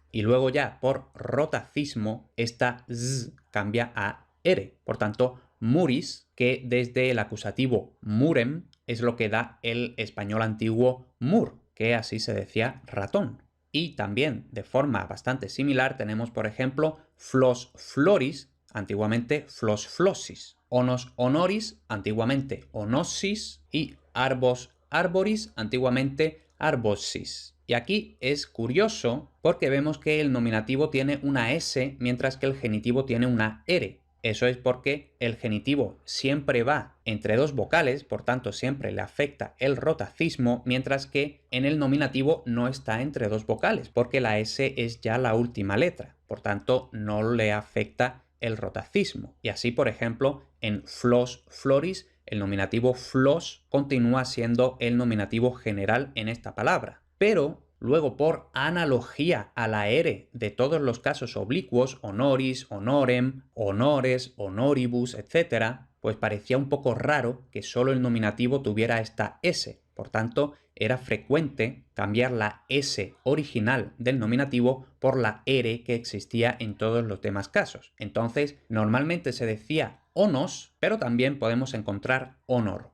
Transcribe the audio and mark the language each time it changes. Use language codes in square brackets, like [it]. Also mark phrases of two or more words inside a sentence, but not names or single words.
[es] Y luego ya por rotacismo, esta Z cambia a R, por tanto muris, que desde el acusativo murem es lo que da el español antiguo mur, que así se decía ratón. Y también de forma bastante similar tenemos, por ejemplo, [la] flos floris, antiguamente flos flosis. Onos honoris, antiguamente onosis. Y arbos arboris, antiguamente arbosis. [es] Y aquí es curioso porque vemos que el nominativo tiene una S mientras que el genitivo tiene una R. Eso es porque el genitivo siempre va entre dos vocales, por tanto siempre le afecta el rotacismo, mientras que en el nominativo no está entre dos vocales, porque la S es ya la última letra, por tanto no le afecta el rotacismo. Y así, por ejemplo, en [la] flos floris, [es] el nominativo flos continúa siendo el nominativo general en esta palabra. Pero luego, por analogía a la R de todos los casos oblicuos, [la] honoris, honorem, honores, honoribus, [es] etc., pues parecía un poco raro que solo el nominativo tuviera esta S. Por tanto, era frecuente cambiar la S original del nominativo por la R que existía en todos los demás casos. Entonces, normalmente se decía onos, pero también podemos encontrar honor.